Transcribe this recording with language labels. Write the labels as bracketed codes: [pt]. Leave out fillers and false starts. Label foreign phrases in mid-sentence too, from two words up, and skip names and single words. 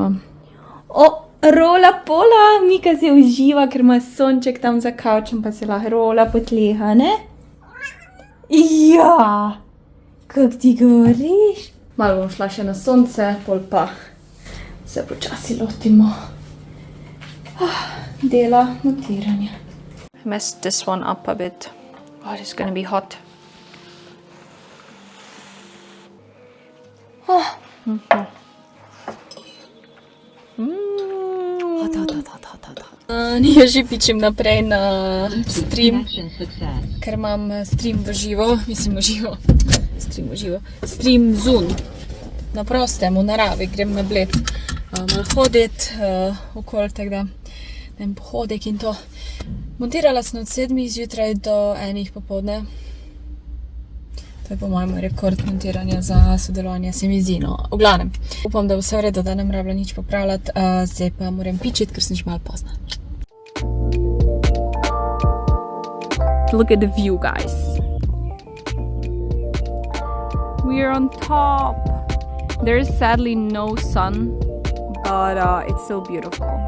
[sl] Rola pola, Mika se uživa, ker ima sonček tam za kavčem, pa se lahko rola potleha, ne? Ja, kak ti govoriš? Malo bom šla še na sonce, pol pa se počasi lotimo dela montiranja. [en] I messed this one up a bit. Oh, it's gonna be hot. [sl] Ja že pičem naprej na stream, ker imam stream v živo, mislim v živo, stream zun, na prostem, v naravi, grem na Bled, malo hodit okoli, tako da vem, pohodek in to. Montirala sem od 7 zjutraj do 1 popoldne. To je po mojem rekord montiranja za sodelovanje, se mi zdi, no. V glavnem, upam, da bo vse v redu, da ne bom rabila nič popravljati, zdaj pa moram pičiti, ker sem že malo pozna. [en] Look at the view, guys. We are on top. There is sadly no sun, but it's still beautiful.